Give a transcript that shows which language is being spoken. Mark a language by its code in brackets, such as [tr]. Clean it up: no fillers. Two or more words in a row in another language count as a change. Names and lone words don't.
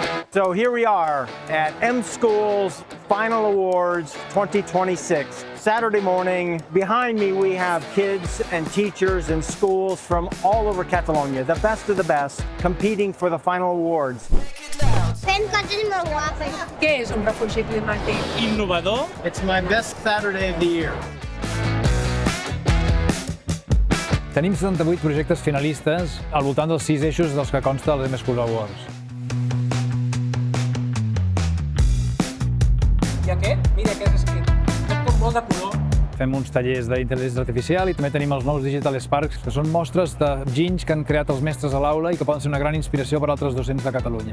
[en] So here we are at M School's Final Awards 2026. Saturday morning, behind me we have kids and teachers and schools from all over Catalonia, the best, competing for the Final Awards. [ca] Fem coses molt guapes. Què és un refugi climàtic? Innovador. [en] It's my best Saturday of the year. [ca] Tenim 78 projectes finalistes al voltant dels 6 eixos dels que consta els M School Awards. I aquest? Mira què has escrit. Tot com molt de color. Fem uns tallers d'intel·ligència artificial i també tenim els nous Digital Sparks, que són mostres d'enginys que han creat els mestres a l'aula i que poden ser una gran inspiració per a altres docents de Catalunya.